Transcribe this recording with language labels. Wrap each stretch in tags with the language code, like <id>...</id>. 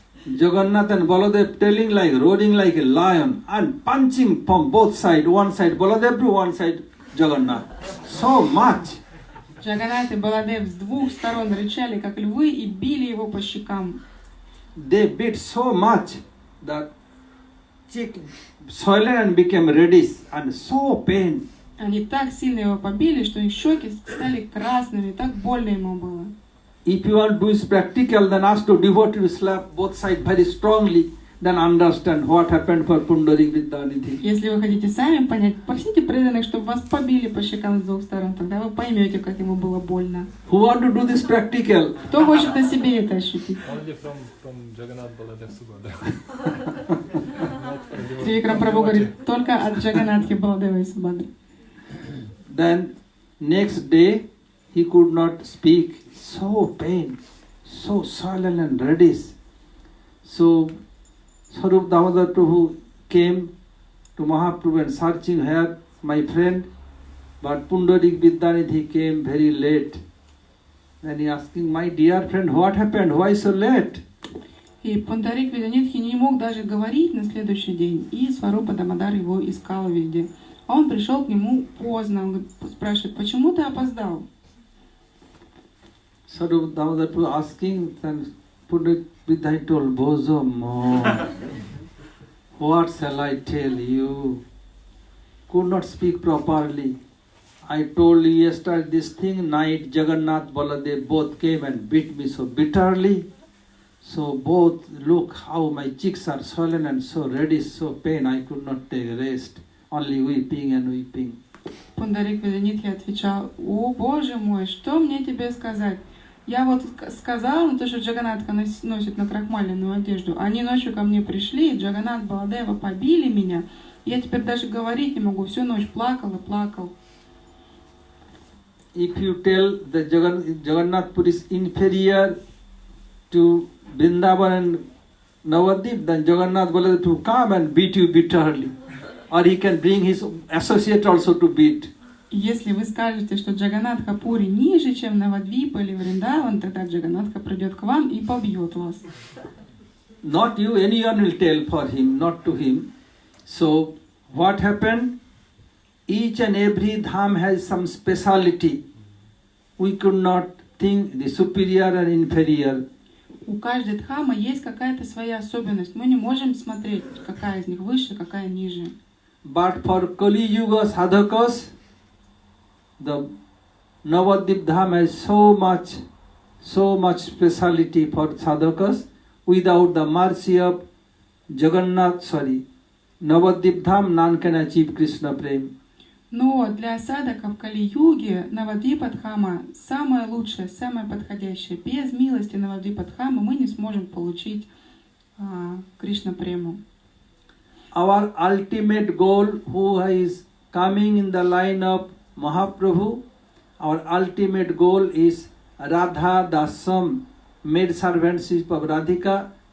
<en>Jagannath and Baladev telling like, roaring like a lion and punching from both sides, one side Baladev to one side Jagannath. So much.</en> <ru>Джаганат и Баладев с двух сторон рычали, как львы, и били его по щекам.</ru> <en>They beat so much that cheek swollen and became reddish and so pain.</en> <ru>Они так сильно его побили, что их щеки стали красными, так больно ему было.</ru> <en>If you want to do is practical, then ask to devotee to slap both sides very strongly, then understand what happened for Pundarik Vidyanidhi.</en> <ru>Если вы хотите сами понять, просите преданных, чтобы вас побили по щекам с двух сторон, тогда вы поймете, как ему было больно.</ru> <en>Who want to do this practical?</en> <ru>Кто хочет на себе это ощутить?</ru> <en>Only from Jagannath Baladev Subhadra.</en> <ru>Тривикрам Прабху говорит, только от Джаганатхи, Баладева и Субхадры.</ru> <en>Then next day he could not speak. So pain, so swollen and reddish. So Sarup Damodar Prabhu came to Mahaprabhu and searching here, my friend, but Pundarik Vidyanidhi came very late. Then he asking, my dear friend, what happened? Why so late?</en> <ru>И Пундарик Веданитхи не мог даже говорить на следующий день, и Сварупа Дамодар его искал везде. А он пришел к нему поздно, он спрашивает, почему ты опоздал?</ru> <en>Sarup Damodar Prabhu asking, then Pundarik Vidyanidhi told, Bozo mo, what shall I tell you? Could not speak properly. I told you yesterday this thing, night Jagannath Baladev both came and beat me so bitterly. So both, look how my cheeks are swollen and so reddish, so pain, I could not take rest, only weeping and weeping.</en> <ru>Пундарик Веданитхи отвечал, о Боже мой, что мне тебе сказать? Я вот сказал, то, что Джаганатха носит накрахмаленную одежду. Они ночью ко мне пришли, и Джаганат Баладева побили меня. Я теперь даже говорить не могу, всю ночь плакал и плакал.</ru> <en>If you tell that Jagannath Puri is inferior to Vrindavan and Navadvip, then Jagannath Baladev to come and beat you bitterly. Or he can bring his associate also to beat.</en> <ru>Если вы скажете, что Джаганатха Пури ниже, чем Навадвипа или Вриндаван, тогда Джаганатха придет к вам и побьет вас.</ru> <en>Not you, anyone will tell for him, not to him. So, what happened? Each and every dham has some speciality. We could not think the superior and inferior.</en> <ru>У каждой дхамы есть какая-то своя особенность. Мы не можем смотреть, какая из них выше, какая ниже.</ru> <en>But for Kali Yuga sadhakas, the Navadvip Dham has so much speciality for sadhakas. Without the mercy of Navadvip Dham, none can achieve Krishna Prem.</en> <ru>Но для садхаков в Кали-юге Навадвипа Дхама самая лучшая, самая подходящая. Без милости Навадвипа Дхамы мы не сможем получить Кришна Прему.</ru> <en>Our ultimate goal, who is coming in the line of Mahaprabhu, our ultimate goal is Radha Dasam, maid servantship of Radhika.</en>